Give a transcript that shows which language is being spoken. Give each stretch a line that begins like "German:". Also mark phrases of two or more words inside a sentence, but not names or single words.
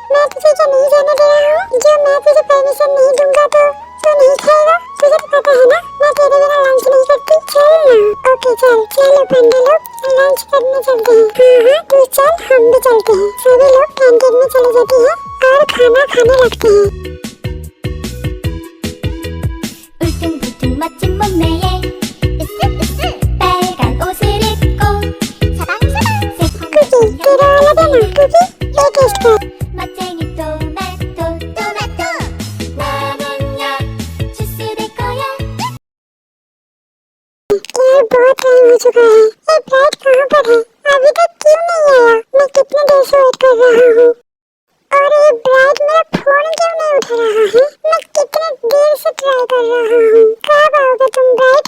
Hindi: मैं तुझे क्या नहीं जाने दे रहा हूँ? जो मैं तुझे परमिशन नहीं दूंगा तो तू नहीं खाएगा? तुझे तो पता है ना मैं तेरे बिना लंच नहीं करती। चल ना। ओके चल, चलो पंडे लोग लंच करने चलते हैं। हाँ तू चल, हम भी चलते हैं। सभी लोग कैंटीन में चले जाते हैं और खाना खाने लगते हैं।
Korean: 울퉁불퉁 멋진 몸매에 으쓱으쓱 빨간 옷을 입고 사방사방
Hindi: कुकी तेरा वाला देना। कुकी ये टेस्ट कर।
Korean: 멋쟁이 토마토 토마토 나는야 주스 될 거야
Hindi: यार बहुत टाइम हो चुका है, ये ब्राइट कहाँ पर है? अभी तक क्यों नहीं आया? मैं कितने देर से वेट कर रहा हूँ। और ये ब्राइट मेरा फोन क्यों नहीं उठा रहा है? मैं कितने देर से ट्राई कर रहा हूँ। कब आओगे तुम ब्राइट?